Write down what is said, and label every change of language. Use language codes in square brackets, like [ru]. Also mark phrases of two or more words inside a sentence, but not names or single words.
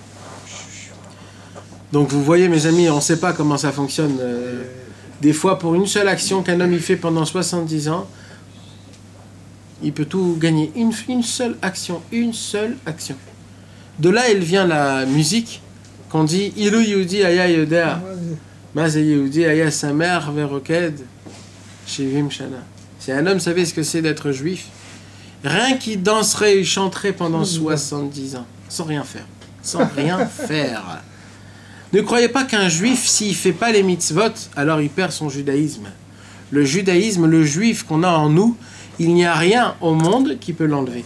[fr] Donc vous voyez mes amis, on ne sait pas comment ça fonctionne. Des fois pour une seule action qu'un homme il fait pendant 70 ans, il peut tout gagner. Une seule action, une seule action. De là elle vient la musique qu'on dit [he] אילו יהודי היה יודע מה זה יהודי היה שר ורוקד שבעים שנה. [fr] Si un homme savait ce que c'est d'être juif, rien qu'il danserait et chanterait pendant 70 ans, sans rien faire. Sans rien faire. Ne croyez pas qu'un juif, s'il ne fait pas les mitzvot, alors il perd son judaïsme. Le judaïsme, le juif qu'on a en nous, il n'y a rien au monde qui peut l'enlever.